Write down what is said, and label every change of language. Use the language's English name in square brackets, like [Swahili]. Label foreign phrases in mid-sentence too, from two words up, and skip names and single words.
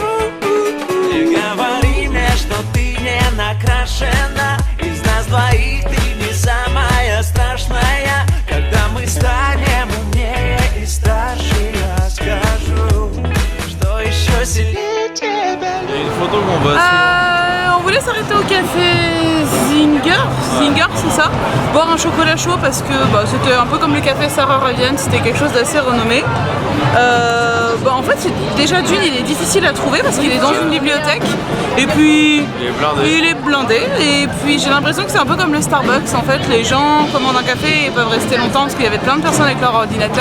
[Russian] Не говори мне, что ты не накрашена. Из нас двоих ты не самая страшная. Когда мы станем умнее и старше, я скажу, что еще сильнее тебя. [French] Il y a une photo qu'on va on voulait s'arrêter au café Zinger, c'est ça, boire un chocolat chaud parce que c'était un peu comme le café Sarah Ravian, c'était quelque chose d'assez renommé. En fait déjà d'une il est difficile à trouver parce qu'il est dans une bibliothèque et puis il est blindé et puis j'ai l'impression que c'est un peu comme le Starbucks en fait, les gens commandent un café et peuvent rester longtemps parce qu'il y avait plein de personnes avec leur ordinateur.